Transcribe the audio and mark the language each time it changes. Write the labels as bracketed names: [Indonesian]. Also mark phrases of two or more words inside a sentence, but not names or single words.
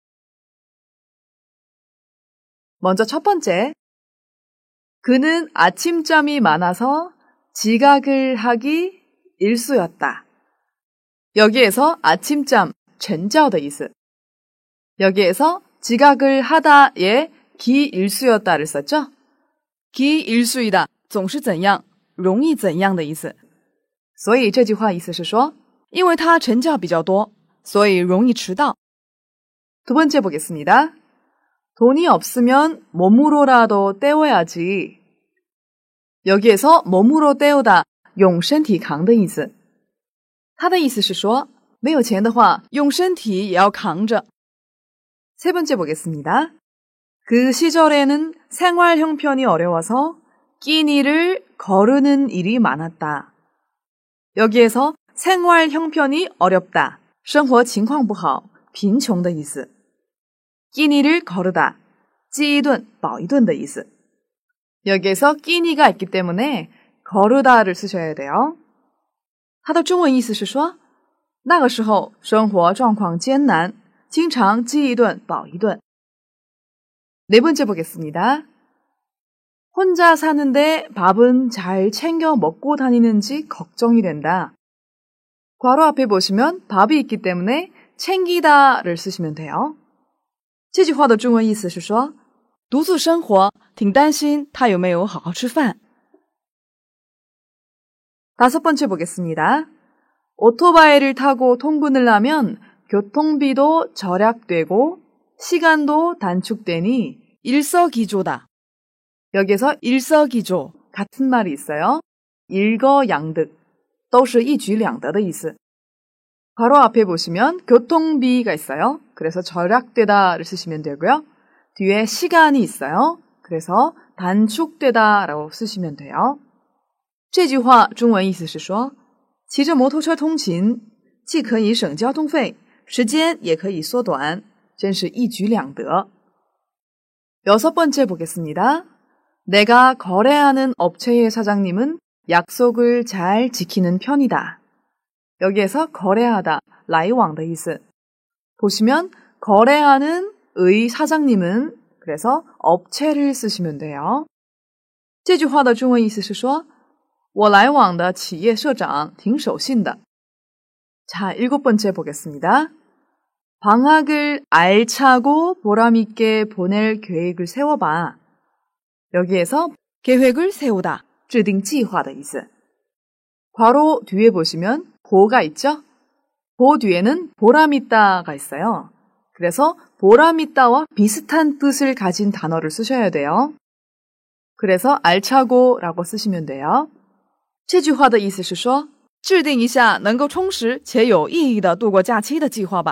[Korean] 먼저 첫 번째. 그는 아침잠이 많아서 지각을 하기 일쑤였다. 여기에서 아침잠, [Chinese] 晨觉的意思. [Korean] 여기에서 지각을 하다에 기일수였다를 썼죠? 기일수이다, [Chinese] 总是怎样,容易怎样的意思. 所以这句话意思是说, 因为他晨觉比较多, 所以容易迟到. [Korean] 두 번째 보겠습니다. 돈이 없으면 몸으로라도 때워야지. 여기에서 몸으로 때우다, [Chinese] 用身体扛的意思. 他的意思是说, 没有钱的话用身体也要扛着. [Korean] 세 번째 보겠습니다. 그 시절에는 생활 형편이 어려워서 끼니를 거르는 일이 많았다. 여기에서 생활 형편이 어렵다, [Chinese] 生活情况不好,贫穷的意思. [Korean] 끼니를 거르다, [Chinese] 饥一顿饱一顿的意思. [Korean] 여기에서 끼니가 있기 때문에 거르다를 쓰셔야 돼요. [Chinese] 它的中文意思是说那个时候生活状况艰难，经常饥一顿饱一顿. [Korean] 네 번째 보겠습니다. 혼자 사는데 밥은 잘 챙겨 먹고 다니는지 걱정이 된다. 괄호 앞에 보시면 밥이 있기 때문에 챙기다를 쓰시면 돼요. [Chinese] 这句话的中文意思是说独自生活挺担心他有没有好好吃饭. [Korean] 다섯 번째 보겠습니다. 오토바이를 타고 통근을 하면 교통비도 절약되고 시간도 단축되니 일석이조다. 여기서 일석이조, 같은 말이 있어요. 일거양득, [Chinese] 都是一举两得的意思. [Korean] 바로 앞에 보시면 교통비가 있어요. 그래서 절약되다를 쓰시면 되고요. 뒤에 시간이 있어요. 그래서 단축되다라고 쓰시면 돼요. [Chinese] 这句话中文意思是说骑着摩托车通勤既可以省交通费，时间也可以缩短，真是一举两得. [Korean] 여섯 번째 보겠습니다. 내가 거래하는 업체의 사장님은 약속을 잘 지키는 편이다. 여기에서 거래하다, [Chinese] 来往的意思. [Korean] 보시면 거래하는 의 사장님은, 그래서 업체를 쓰시면 돼요. [Chinese] 这句话的中文意思是说我来往的企业社长挺守信的. [Korean] 자, 일곱 번째 보겠습니다. 방학을 알차고 보람있게 보낼 계획을 세워봐. 여기에서 계획을 세우다, [Chinese] 制定计划的意思. [Korean] 괄호 뒤에 보시면 보가 있죠? 보 뒤에는 보람있다가 있어요. 그래서 보람있다와 비슷한 뜻을 가진 단어를 쓰셔야 돼요. 그래서 알차고라고 쓰시면 돼요. [Chinese] 这句话的意思是说制定一下能够充实且有意义的度过假期的计划吧.